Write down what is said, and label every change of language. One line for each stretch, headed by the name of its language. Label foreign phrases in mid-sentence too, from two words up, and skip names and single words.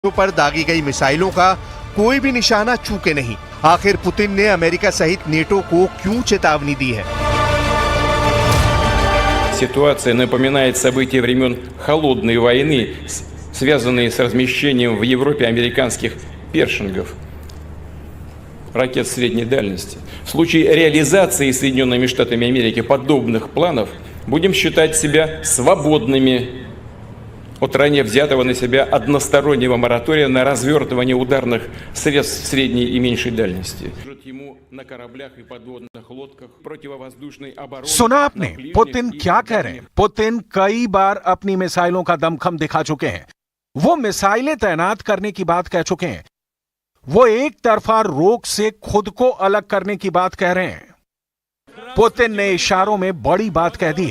Hindi: पर दागी गई मिसाइलों का कोई भी निशाना चूके नहीं। आखिर पुतिन ने अमेरिका सहित नेटो को क्यों चेतावनी दी है?
Russian: Ситуация напоминает события времен холодной войны, связанные с размещением в Европе американских першингов, ракет средней дальности. В случае реализации Соединенными Штатами Америки подобных планов будем считать себя свободными от ранее взятого на себя одностороннего моратория на развертывание ударных средств средней и меньшей дальности. Ему на кораблях и подводных лодках противовоздушной обороны.
Hindi: सुना आपने पुतिन क्या कह रहे हैं? पुतिन कई बार अपनी मिसाइलों का दमखम दिखा चुके हैं। वो मिसाइलें तैनात करने की बात कह चुके हैं। वो एक तरफा रोक से खुद को अलग करने की बात कह रहे हैं। पुतिन ने इशारों में बड़ी बात कह दी है।